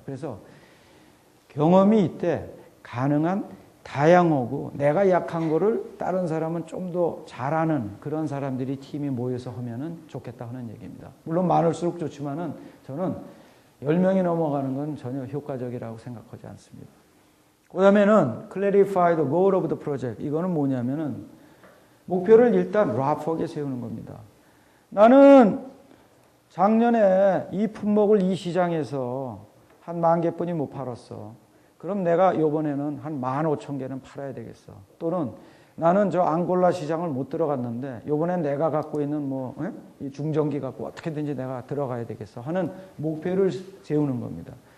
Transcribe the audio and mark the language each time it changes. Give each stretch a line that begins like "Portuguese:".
Korean: 그래서 경험이 있대 가능한 다양하고 내가 약한 거를 다른 사람은 좀 더 잘하는 그런 사람들이 팀이 모여서 하면은 좋겠다 하는 얘기입니다. 물론 많을수록 좋지만은 저는 10명이 넘어가는 건 전혀 효과적이라고 생각하지 않습니다. 그 다음에는
English: clarify the goal of the project.
Korean: 이거는 뭐냐면은 목표를 일단 라프하게 세우는 겁니다. 나는 작년에 이 품목을 이 시장에서 한 10,000개뿐이 못 팔았어. 그럼 내가 이번에는 한 15,000개는 팔아야 되겠어. 또는 나는 저 앙골라 시장을 못 들어갔는데 이번엔 내가 갖고 있는 뭐 이 중전기 갖고 어떻게든지 내가 들어가야 되겠어 하는 목표를 세우는 겁니다.